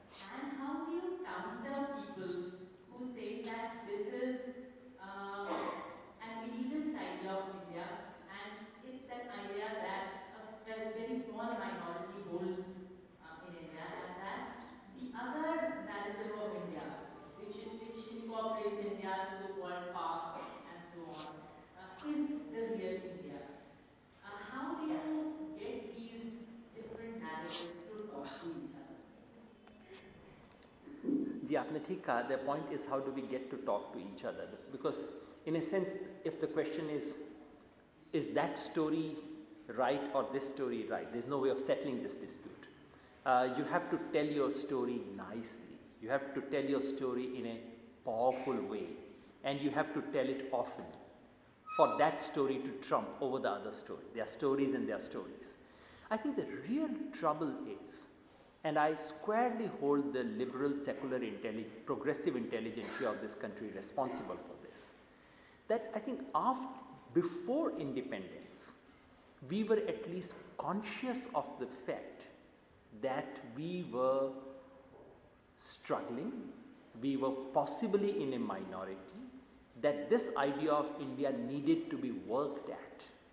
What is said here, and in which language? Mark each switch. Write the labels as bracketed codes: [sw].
[en] And how do you counter people who say that this is an elitist idea of India and it's an idea that a very small minority holds in India, and that the other narrative of India, which incorporates India's so-called past and so on, is the real India. How do you get these different narratives to talk to each other? [hi] जी, आपने ठीक कहा। [en] The point is how do we get to talk to each other, because in a sense if the question is that story right or this story right, there's no way of settling this dispute. You have to tell your story nicely, you have to tell your story in a powerful way, and you have to tell it often for that story to trump over the other story. There are stories and there are stories. I think the real trouble is, and I squarely hold the liberal, secular, progressive intelligentsia of this country responsible for this, that I think before independence, we were at least conscious of the fact that we were struggling, we were possibly in a minority, that this idea of India needed to be worked at.